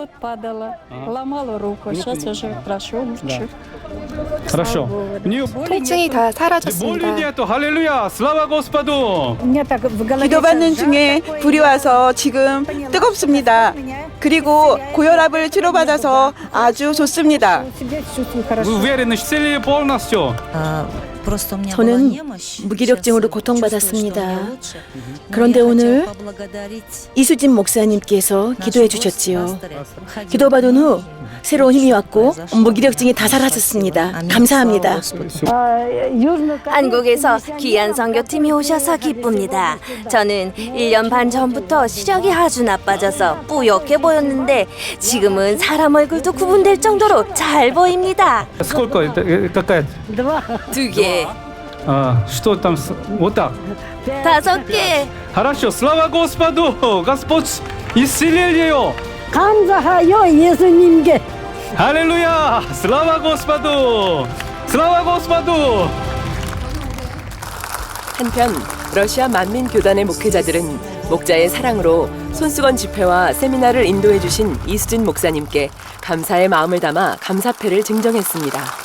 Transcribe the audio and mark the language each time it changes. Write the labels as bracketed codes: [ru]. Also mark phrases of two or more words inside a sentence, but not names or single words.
[ru] хорошо. [ko] 통증이 다 사라졌습니다. [ru] 할렐루야! Слава Господу! [ko] 기도받는 중에 불이 와서 지금 뜨겁습니다. 그리고 고혈압을 치료받아서 아주 좋습니다. [ru] Уверенность в исцелении полностью. [ko] 저는 무기력증으로 고통받았습니다. 그런데 오늘 이수진 목사님께서 기도해 주셨지요. 기도받은 후 새로운 힘이 왔고 무기력증이 다 사라졌습니다. 감사합니다. 한국에서 귀한 선교팀이 오셔서 기쁩니다. 저는 1년 반 전부터 시력이 아주 나빠져서 뿌옇게 보였는데 지금은 사람 얼굴도 구분될 정도로 잘 보입니다. [ru] Сколько? Какая? [ko] 2개. [ru] Что там? Вот так. [ko] 5개. [ru] Хорошо. Слава Господу! Господь исцелил ее. [ko] 감사하여 예수님께. [ru] 할렐루야! Слава Господу! [ko] 한편 러시아 만민교단의 목회자들은 목자의 사랑으로 손수건 집회와 세미나를 인도해 주신 이수진 목사님께 감사의 마음을 담아 감사패를 증정했습니다.